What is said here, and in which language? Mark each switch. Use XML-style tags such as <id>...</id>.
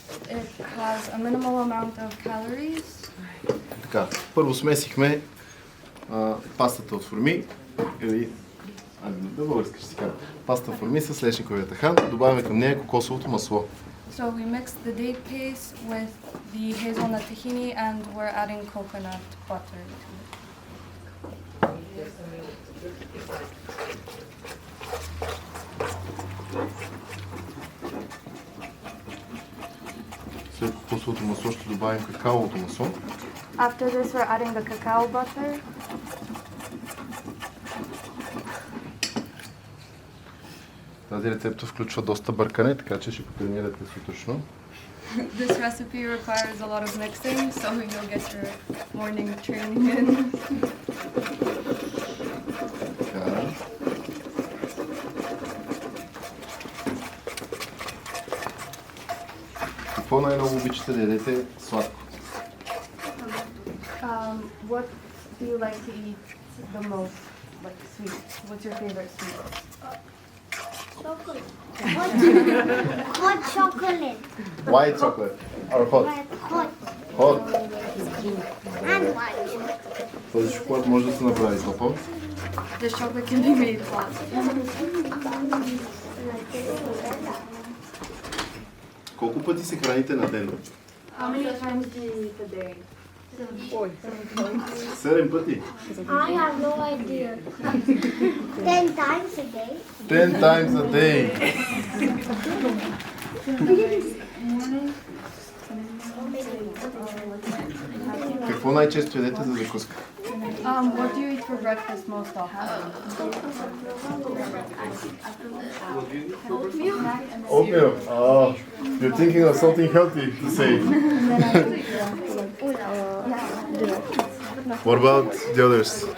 <en>It has a minimal amount of calories.</en> <bg>Така, първо смесихме пастата от форми, или да български ще си кажа, паста форми с лешниковия тахан, добавяме към нея кокосовото масло.</bg> <en>So we mixed the date paste with the hazelnut tahini and we're adding coconut butter to it.</en> <bg>След кокосовото масло ще добавим какаовото масло.</bg> <en>After this we're adding the cacao butter.</en> <bg>Тази рецепта включва доста бъркане, така че ще потренирате сутрешно.</bg> <en>This recipe requires a lot of mixing, so you'll get your morning training in.</en> <bg>Така. Какво най-много обичате да ядете сладко?</bg> <en>What do you like to eat the most, like sweet? What's your favorite sweet? Chocolate. Hot chocolate. White chocolate or hot? Hot. Hot. And white.</en> <bg>Този шоколад може да се направи топъл.</bg> <en>This chocolate can be made hot.</en> <bg>Колко пъти се храните на ден?</bg> <en>How many times do you eat a day?</en> <bg>7 пъти.</bg> <en>I have no idea. 10 times a day. 10 times a day.</en> <bg>Какво най-често ядете за закуска?</bg> <en>What do you eat for breakfast most often? Oatmeal. Oh, you're thinking of something healthy to say. What about the others?</en>